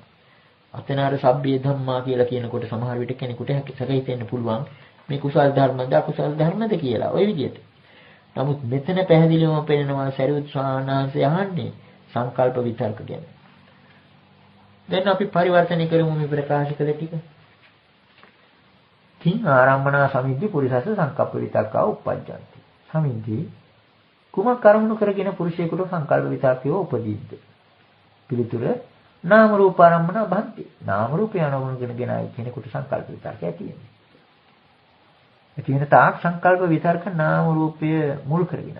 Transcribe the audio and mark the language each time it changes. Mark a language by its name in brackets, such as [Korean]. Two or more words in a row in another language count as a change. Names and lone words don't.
[Sinhala] අතන අර සබ්බේ ධම්මා කියලා කියනකොට සමහර විට කෙනෙකුට හිතෙන්න පුළුවන් මේ කුසල් ධර්මද අකුසල් ධර්මද කියලා. ওই විදිහට. නමුත් මෙතන පැහැදිලිවම පෙන්නනවා සරියුත් ස්වාමීන් වහන්සේ අහන්නේ සංකල්ප විතර්ක ගැන. දැන් අපි පරිවර්තනය කරමු මේ ප්‍රකාශ කළ ටික. [Pali] කිං ආරම්මනා සමිද්ධි පුරිසස්ස සංකප්ප විතක්කා uppajjanti. [Sinhala] සමිද්ධි කුමක් කරුණු කරගෙන පුරුෂයෙකුට සංකල්ප විතක්කය උපදීද්ද? පිළිතුර [Pali] නාම රූප ආරම්මනා භන්ති. [Sinhala] නාම රූපය අනුගුණගෙනයි කෙනෙකුට සංකල්ප විතර්කය තියෙන්නේ. ඒ තියෙන තාක් සංකල්ප විතර්ක නාම රූපය මුල් කරගෙන.